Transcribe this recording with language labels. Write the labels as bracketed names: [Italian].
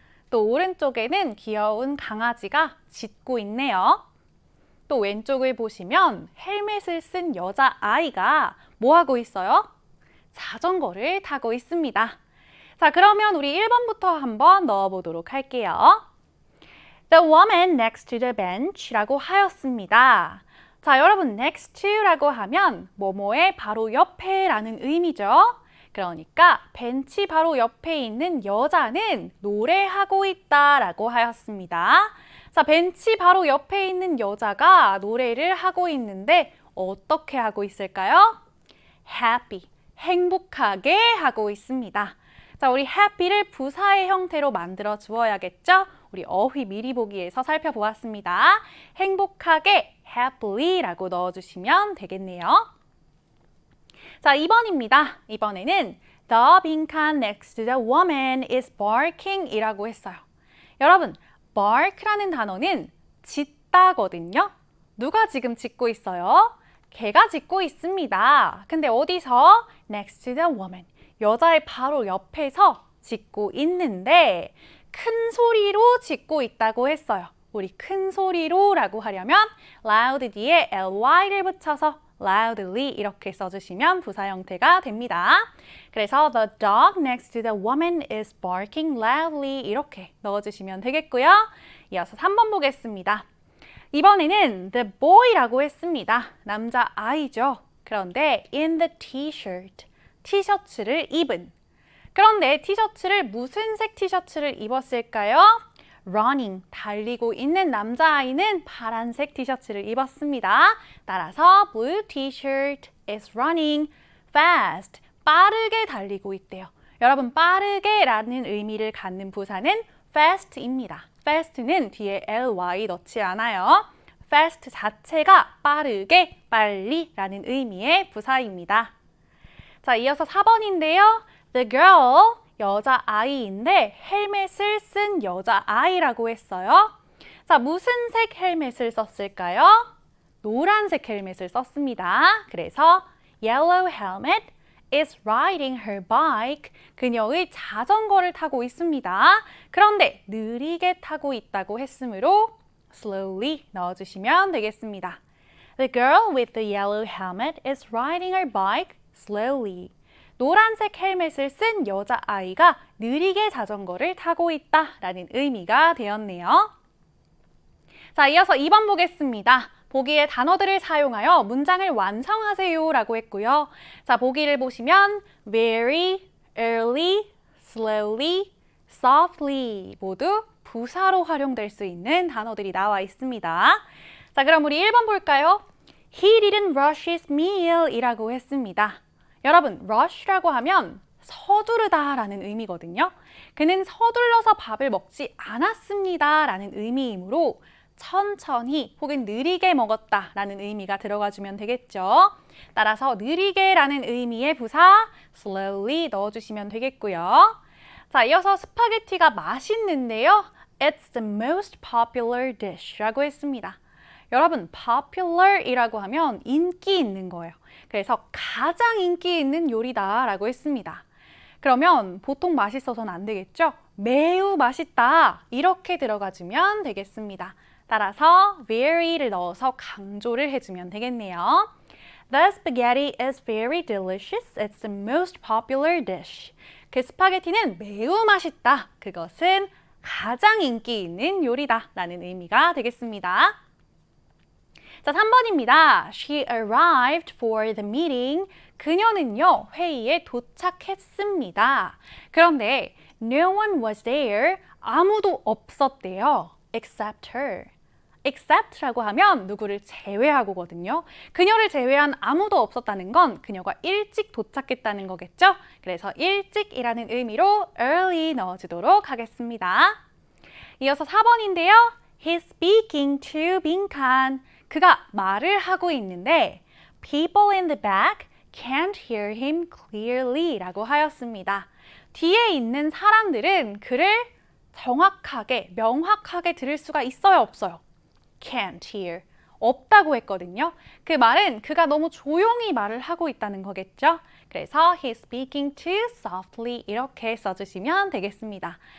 [Korean] 또 오른쪽에는 귀여운 강아지가 짖고 있네요. 또 왼쪽을 보시면 헬멧을 쓴 여자아이가 뭐 하고 있어요? 자전거를 타고 있습니다. 자, 그러면 우리 1번부터 한번 넣어보도록 할게요. [English] The woman next to the bench [Korean] 라고 하였습니다. 자, 여러분 next to라고 하면 뭐뭐의 바로 옆에 라는 의미죠. 그러니까 벤치 바로 옆에 있는 여자는 노래하고 있다 라고 하였습니다. 자, 벤치 바로 옆에 있는 여자가 노래를 하고 있는데 어떻게 하고 있을까요? happy, 행복하게 하고 있습니다. 자, 우리 happy를 부사의 형태로 만들어 주어야겠죠? 우리 어휘 미리 보기에서 살펴보았습니다. 행복하게 happily 라고 넣어주시면 되겠네요. 자, 2번입니다. [English] 이번에는 The [Korean] 빈칸 [English] next to the woman is barking [Korean] 이라고 했어요. 여러분, bark라는 단어는 짖다거든요. 누가 지금 짖고 있어요? 개가 짖고 있습니다. 근데 어디서? [English] Next to the woman. [Korean] 여자의 바로 옆에서 짖고 있는데 큰 소리로 짖고 있다고 했어요. 우리 큰 소리로 라고 하려면 loud 뒤에 ly를 붙여서 loudly 이렇게 써주시면 부사 형태가 됩니다. 그래서 [English] the dog next to the woman is barking loudly [Korean] 이렇게 넣어주시면 되겠고요. 이어서 3번 보겠습니다. 이번에는 the boy라고 했습니다. 남자 아이죠. 그런데 [English] in the t-shirt, [Korean] 티셔츠를 입은. 그런데 티셔츠를 무슨 색 티셔츠를 입었을까요? running, 달리고 있는 남자아이는 파란색 티셔츠를 입었습니다. 따라서 [English] blue t-shirt is running fast, [Korean] 빠르게 달리고 있대요. 여러분 빠르게 라는 의미를 갖는 부사는 fast입니다. fast는 뒤에 ly 넣지 않아요. fast 자체가 빠르게, 빨리 라는 의미의 부사입니다. 자, 이어서 4번인데요. The girl, 여자아이인데 헬멧을 쓴 여자아이라고 했어요. 자, 무슨 색 헬멧을 썼을까요? 노란색 헬멧을 썼습니다. 그래서 [English] yellow helmet is riding her bike. [Korean] 그녀의 자전거를 타고 있습니다. 그런데 느리게 타고 있다고 했으므로 slowly 넣어주시면 되겠습니다. [English] The girl with the yellow helmet is riding her bike slowly. [Korean] 노란색 헬멧을 쓴 여자아이가 느리게 자전거를 타고 있다라는 의미가 되었네요. 자, 이어서 2번 보겠습니다. 보기의 단어들을 사용하여 문장을 완성하세요 라고 했고요. 자, 보기를 보시면 very, early, slowly, softly 모두 부사로 활용될 수 있는 단어들이 나와 있습니다. 자, 그럼 우리 1번 볼까요? [English] He didn't rush his meal [Korean] 이라고 했습니다. 여러분, rush라고 하면 서두르다 라는 의미거든요. 그는 서둘러서 밥을 먹지 않았습니다 라는 의미이므로 천천히 혹은 느리게 먹었다 라는 의미가 들어가주면 되겠죠. 따라서 느리게 라는 의미의 부사 slowly 넣어주시면 되겠고요. 자, 이어서 스파게티가 맛있는데요. [English] It's the most popular dish [Korean] 라고 했습니다. 여러분, popular 이라고 하면 인기 있는 거예요. 그래서 가장 인기 있는 요리다 라고 했습니다. 그러면 보통 맛있어서는 안 되겠죠? 매우 맛있다 이렇게 들어가주면 되겠습니다. 따라서 very를 넣어서 강조를 해주면 되겠네요. [English] The spaghetti is very delicious. It's the most popular dish. [Korean] 그 스파게티는 매우 맛있다. 그것은 가장 인기 있는 요리다 라는 의미가 되겠습니다. 자, 3번입니다. [English] She arrived for the meeting. [Korean] 그녀는요, 회의에 도착했습니다. 그런데 [English] no one was there. [Korean] 아무도 없었대요. [English] except her. [Korean] except라고 하면 누구를 제외하고거든요. 그녀를 제외한 아무도 없었다는 건 그녀가 일찍 도착했다는 거겠죠? 그래서 일찍이라는 의미로 early 넣어주도록 하겠습니다. 이어서 4번인데요. [English] He's speaking to [Korean] 빈칸. 그가 말을 하고 있는데 [English] people in the back can't hear him clearly [Korean] 라고 하였습니다. 뒤에 있는 사람들은 그를 정확하게, 명확하게 들을 수가 있어요, 없어요? [English] Can't hear. [Korean] 없다고 했거든요. 그 말은 그가 너무 조용히 말을 하고 있다는 거겠죠? 그래서 [English] he's speaking too softly [Korean] 이렇게 써주시면 되겠습니다.